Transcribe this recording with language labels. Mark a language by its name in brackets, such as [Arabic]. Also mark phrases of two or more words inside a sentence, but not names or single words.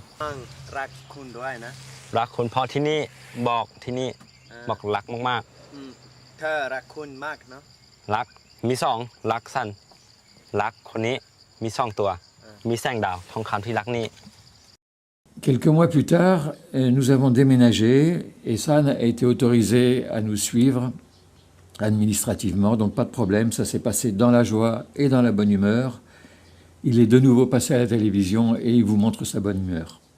[Thai] รักคุณด้วยนะ รักคุณเพราะที่นี่บอกที่นี่บอกรักมาก ๆเธอรักคุณมากเนาะ รักมี2รักสันรักคนนี้มี2 ตัวมีแสงดาวทองคำที่รักนี่ [French] Quelques mois plus tard, nous avons déménagé et San a été autorisé à nous suivre administrativement, donc pas de problème, ça s'est passé dans la joie et dans la bonne humeur. Il est de nouveau passé à la télévision et il vous montre sa bonne humeur.